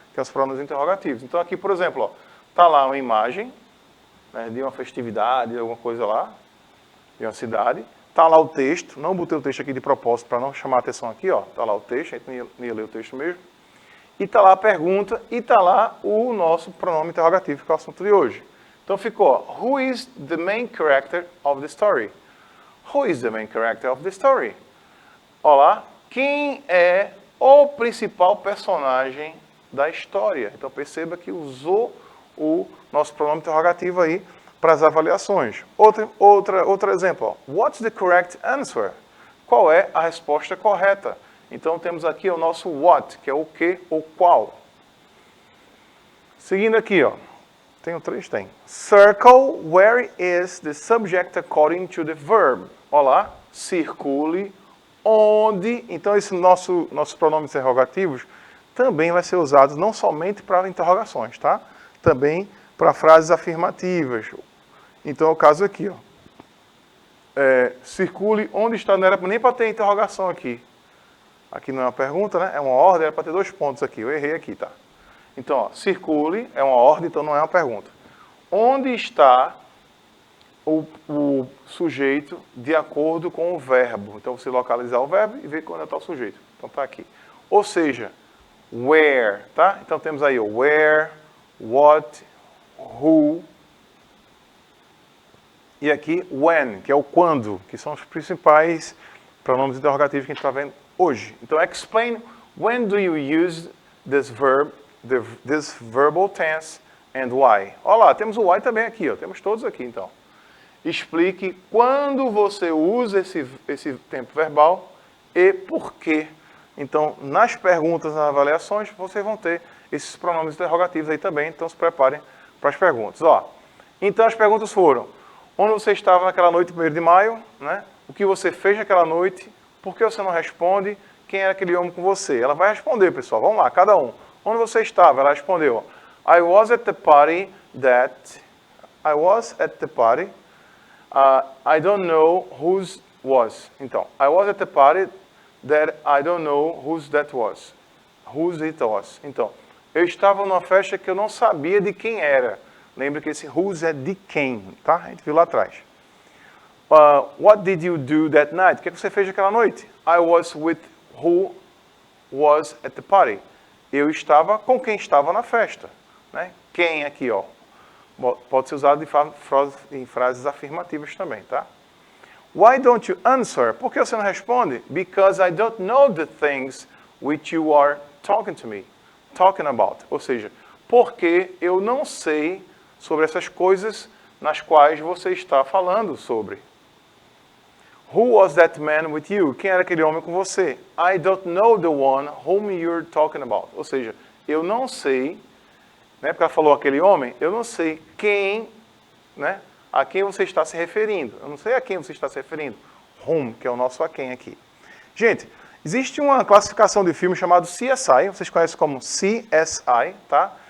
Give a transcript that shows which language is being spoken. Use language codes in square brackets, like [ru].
[pt] Que é os pronomes interrogativos. Então aqui, por exemplo, está lá uma imagem, né, de uma festividade, alguma coisa lá, de uma cidade. Está lá o texto, não botei o texto aqui de propósito para não chamar a atenção aqui, ó. Está lá o texto, a gente não ia ler o texto mesmo. E está lá a pergunta, e está lá o nosso pronome interrogativo, que é o assunto de hoje. Então ficou, [en] who is the main character of the story? Who is the main character of the story? [pt] Olha lá, quem é o principal personagem da história? Então perceba que usou o nosso pronome interrogativo aí para as avaliações. Outro exemplo, ó. [en] What's the correct answer? [pt] Qual é a resposta correta? Então temos aqui o nosso what, que é o que ou qual. Seguindo aqui, ó. Tem o 3? Tem. [en] Circle where is the subject according to the verb. [pt] Olha lá, circule onde. Então esses nossos pronomes interrogativos também vai ser usado não somente para interrogações, tá? Também para frases afirmativas. Então é o caso aqui, ó. Circule onde está, não era nem para ter interrogação aqui. Aqui não é uma pergunta, né? É uma ordem, era para ter 2 pontos aqui. Eu errei aqui, tá? Então, ó, circule é uma ordem, então não é uma pergunta. Onde está o sujeito de acordo com o verbo? Então, você localizar o verbo e ver quando está o sujeito. Então, está aqui. Ou seja, where, tá? Então, temos aí o where, what, who. E aqui, when, que é o quando, que são os principais pronomes interrogativos que a gente está vendo hoje. Então, [en] explain when do you use this verb, this verbal tense and why. [pt] Olha lá, temos o why também aqui, ó. Temos todos aqui, então. Explique quando você usa esse tempo verbal e por quê. Então, nas perguntas, nas avaliações, vocês vão ter esses pronomes interrogativos aí também. Então, se preparem para as perguntas. Ó, então, as perguntas foram: onde você estava naquela noite, 1º de maio? Né? O que você fez naquela noite? Por que você não responde? Quem era aquele homem com você? Ela vai responder, pessoal. Vamos lá, cada um. Onde você estava? Ela respondeu. [en] I was at the party that... I was at the party. I don't know whose was. [pt] Então, [en] I was at the party that I don't know whose that was. Whose it was. [pt] Então, eu estava numa festa que eu não sabia de quem era. Lembra que esse whose é de quem, tá? A gente viu lá atrás. [en] What did you do that night? [pt] O que você fez naquela noite? [en] I was with who was at the party. [pt] Eu estava com quem estava na festa. Né? Quem aqui, ó. Pode ser usado em frases afirmativas também, tá? [en] Why don't you answer? [pt] Por que você não responde? [en] Because I don't know the things which you are talking about. [pt] Ou seja, porque eu não sei sobre essas coisas nas quais você está falando sobre. [en] Who was that man with you? [pt] Quem era aquele homem com você? [en] I don't know the one whom you're talking about. [pt] Ou seja, eu não sei, né, porque ela falou aquele homem, eu não sei quem, né, a quem você está se referindo. Eu não sei a quem você está se referindo. Whom, que é o nosso a quem aqui. Gente, existe uma classificação de filme chamado CSI, vocês conhecem como CSI, tá?